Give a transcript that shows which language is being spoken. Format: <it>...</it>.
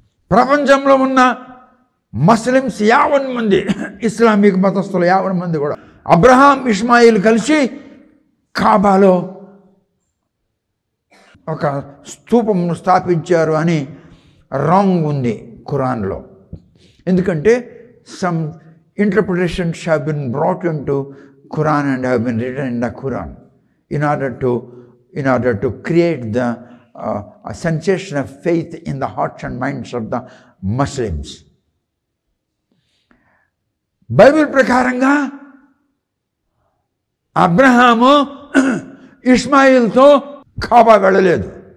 <te>ప్రపంచంలో ఉన్న ముస్లిమ్స్ 50 మంది, ఇస్లామిక్ మతస్థులు 50 మంది కూడా అబ్రహాం ఇస్మాయిల్ కలిసి కాబాలో ఒక స్తూపంను స్థాపించారు అని రాంగ్ ఉంది ఖురాన్లో. ఎందుకంటే</te> <en>Some interpretations have been brought into Quran and have been written in the Quran in order to create the a sensation of faith in the hearts and minds of the Muslims.</en> <te>Bible ప్రకారంగా అబ్రహాము ఇస్మాయిల్తో కాబా వెళ్ళలేదు.</te>